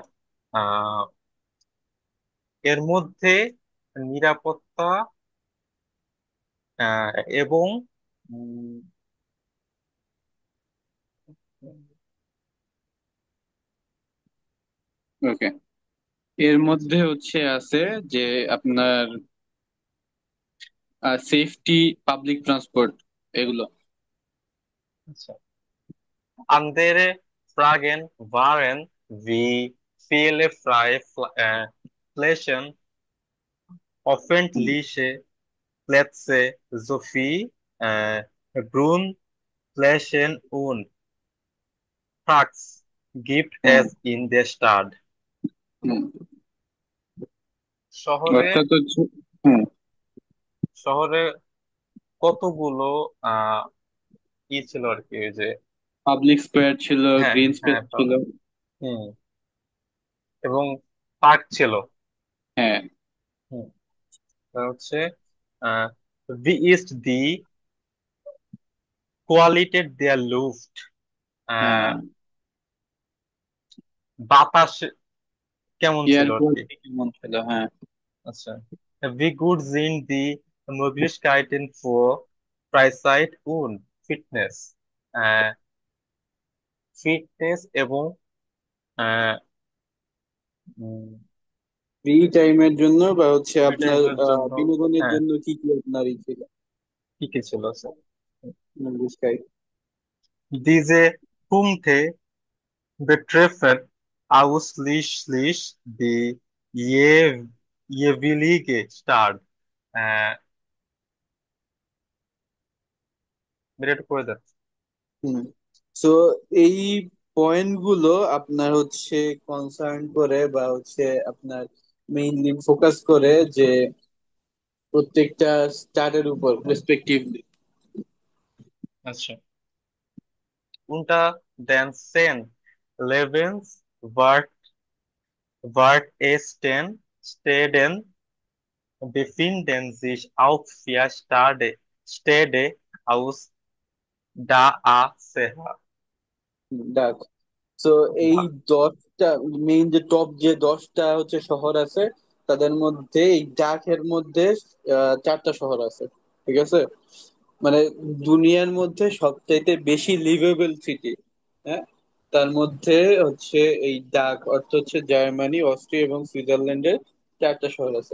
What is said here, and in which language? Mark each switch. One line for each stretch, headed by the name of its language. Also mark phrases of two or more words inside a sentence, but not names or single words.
Bangla: আহ, এর মধ্যে নিরাপত্তা আহ, এবং উম, ওকে, এর মধ্যে হচ্ছে আছে যে আপনার সেফটি,
English: public transport,
Bangla: এগুলো। আচ্ছা,
German: andere Fragen waren wie viele freie Flächen,
Bangla: হুম,
German: öffentliche Plätze sowie Grundflächen und Parks gibt
Bangla: হুম,
German: es in der Stadt?
Bangla: হুম। শহরে অর্থাৎ হচ্ছে, হুম, শহরে কতগুলো আহ ই ছিল আর কি, ওই যে
English: public square
Bangla: ছিল, হ্যাঁ গ্রিন হ্যাঁ স্পেস ছিল। হুম, এবং পার্ক ছিল। হ্যাঁ, হুম, তা হচ্ছে আহ
German: wie ist die Qualität der Luft?
Bangla: আহ হ্যাঁ, বাতাস কেমন এয়ার ছিল আর কি। কোয়ালিটি কেমন ছিল, হ্যাঁ। আচ্ছা,
German: wie gut sind die Möglichkeiten für Freizeit und Fitness?
Bangla: আহ ফিটনেস এবং
English: free time
Bangla: জন্য বা হচ্ছে ফ্রি আপনার টাইমের জন্য বিনোদনের হ্যাঁ জন্য কি কি আপনার ই ছিল কি কি ছিল স্যার?
German: möglichkeit? Diese Punkte betreffen ausschließlich die jeweilige Stadt.
Bangla: আহ এটা করে দেন। হুম। সো এই পয়েন্ট গুলো আপনার হচ্ছে কনসার্ন করে বা হচ্ছে আপনার মেইনলি ফোকাস করে যে প্রত্যেকটা স্টারের উপর রেসপেক্টিভলি। আচ্ছা,
German: unter den 10 Lebenswertesten Städten befinden sich auch vier Städte aus DACH.
Bangla: ডাক। সো এই 10টা মেইন যে টপ যে 10টা হচ্ছে শহর আছে তাদের মধ্যে এই ডাকের মধ্যে 4টা শহর আছে, ঠিক আছে? মানে দুনিয়ার মধ্যে সবচাইতে বেশি
English: livable city,
Bangla: হ্যাঁ, তার মধ্যে হচ্ছে এই ডাক অর্থ হচ্ছে জার্মানি, অস্ট্রিয়া এবং সুইজারল্যান্ডের 4টা শহর আছে।